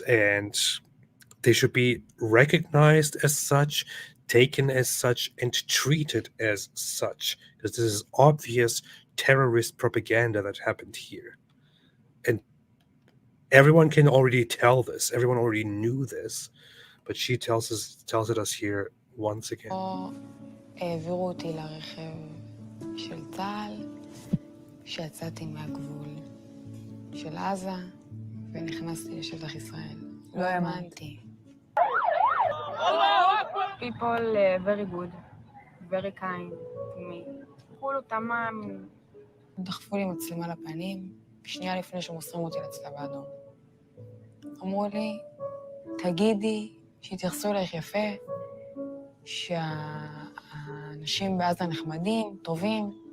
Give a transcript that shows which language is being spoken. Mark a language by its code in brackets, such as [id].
[en] And they should be recognized as such, taken as such, and treated as such, because this is obvious terrorist propaganda that happened here. And everyone can already tell this. Everyone already knew this, but she tells it us here once again. [he] העבירו אותי לרכב של צה"ל, שיצאתי מהגבול של עזה ונכנסתי לשטח ישראל. לא האמנתי. [en] People very good, very kind to me. [ar] כולו תמם. [he] דחפו לי מצלמה לפנים, שנייה לפני שמוסרים אותי לצלב האדום. אמרו לי, תגידי שהתייחסו אלייך יפה, שהאנשים בעזה נחמדים, טובים.